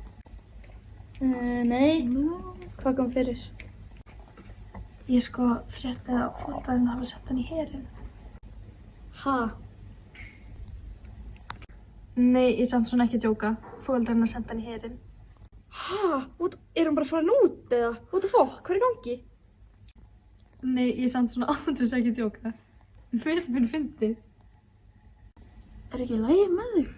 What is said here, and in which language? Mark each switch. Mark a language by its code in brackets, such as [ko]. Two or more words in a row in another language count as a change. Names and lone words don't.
[is] Nei, hvað kom fyrir? Ég frétti að foreldrarinn hafa sett hann í herinn. Ha? Nei, ég samt svona ekki að djóka. Foreldrarinn hafa sett hann í herinn. Ha? Er hann bara farin út eða? [en] What the fuck? [is] Hvað í gangi? Nei, ég samt svona ándurs ekki að djóka. Mér finnst það fyndið. Er ekki í lagi með þig?